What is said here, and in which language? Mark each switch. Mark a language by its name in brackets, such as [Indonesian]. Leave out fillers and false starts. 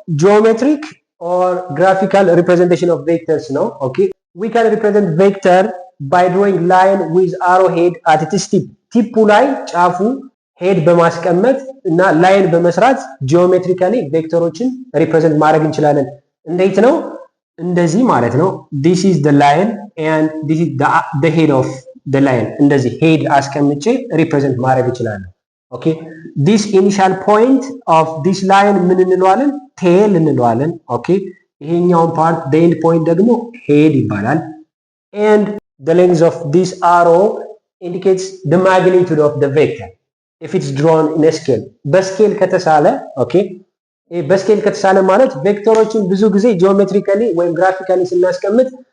[Amharic] ጂኦሜትሪክ ኦር ግራፊካል ሪፕሬዘንቴሽን ኦፍ ቬክተርስ ነው። ኦኬ [English] we can represent vector by drawing line with arrow head at its tip [Amharic] ቲፑ ላይ ጫፉ ሄድ በማስቀመጥ እና ላይን በመስራት ጂኦሜትሪካሊ ቬክተሮችን ሪፕሬዘንት ማድረግ እንችላለን። እንዴት ነው? እንደዚህ ማለት ነው። [English] this is the line and this is the head of the line። [Amharic] እንደዚህ ሄድ አስቀምጬ ሪፕሬዘንት ማድረግ እችላለሁ። ኦኬ [English] this initial point of this line [Amharic] ምን እንለዋለን? ቴል እንለዋለን። ኦኬ ይሄኛውን ፓርት [English] the end point [Amharic] ደግሞ ሄድ ይባላል። [English] and the length of this arrow indicates the magnitude of the vector if it's drawn in a scale [Amharic] በስኬል ከተሳለ ኦኬ በስኬል ከተሳለ ማለት ቬክተሮችን ብዙ ጊዜ ጂኦሜትሪካሊ ወይም ግራፊካሊ ስናስቀምጥ